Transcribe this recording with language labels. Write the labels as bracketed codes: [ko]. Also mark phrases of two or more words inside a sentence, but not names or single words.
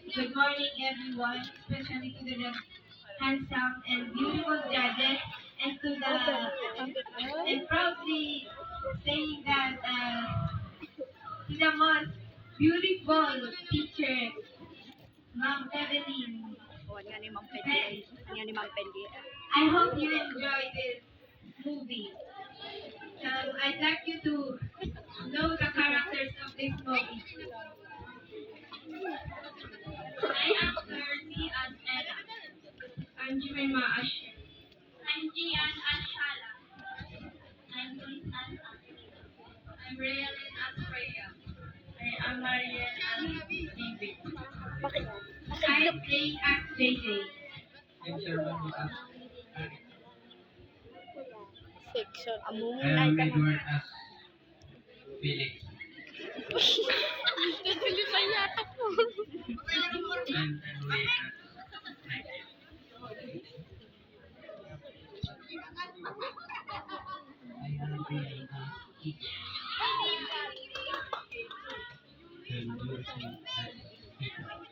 [en] Good morning, everyone, especially to the handsome and beautiful judges, and and proudly saying that to the most beautiful teacher, Ma'am Evelyn. Kuwan nga ni Mang Pendi. Nga ni Mang Pendi. I hope you enjoy this movie. I'd like you to know the characters of this movie. I am Mercy as Ella. I'm Jemima as I'm Gian as Shala. I'm Luis as Ashley. I'm Raylin as Freya. I'm Marian as David. [tl] Bakit? [en] I'm Jane as JJ. I'm Sherman as Section. Among I am Edward as Felix. [tl] Pilipan yata po. [en] And Wayne as Michael. I am Brian as Kiki. And Lucy as Kiko.